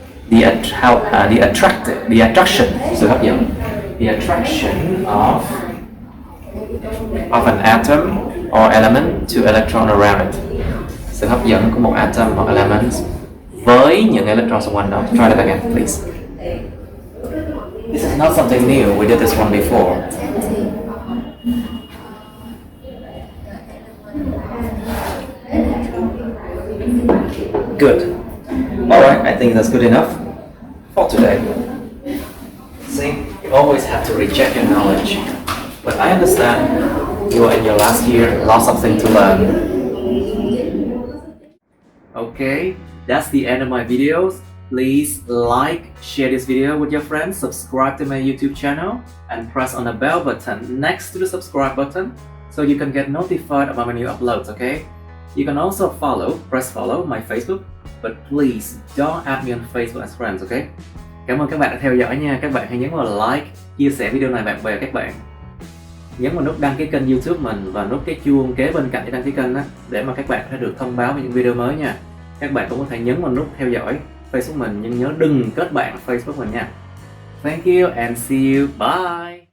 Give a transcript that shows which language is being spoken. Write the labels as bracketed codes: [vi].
[en] The attraction, [vi] sự hấp dẫn. [en] The attraction of an atom or element to electron around it. [vi] Sự hấp dẫn của một atom hoặc element với những electron xung quanh đó. [en] Try that again, please. This is not something new. We did this one before. Good. Alright, I think that's good enough for today. See, you always have to reject your knowledge. But I understand you are in your last year, lots of things to learn. Okay, that's the end of my videos. Please like, share this video with your friends, subscribe to my YouTube channel, and press on the bell button next to the subscribe button so you can get notified about my new uploads, okay? You can also press follow my Facebook, but please don't add me on Facebook as friends, okay? [vi] Cảm ơn các bạn đã theo dõi nha. Các bạn hãy nhấn vào like, chia sẻ video này bạn bè các bạn. Nhấn vào nút đăng ký kênh YouTube mình và nút cái chuông kế bên cạnh để đăng ký kênh đó, để mà các bạn có thể được thông báo về những video mới nha. Các bạn cũng có thể nhấn vào nút theo dõi Facebook mình, nhưng nhớ đừng kết bạn Facebook mình nha. [en] Thank you and see you. Bye.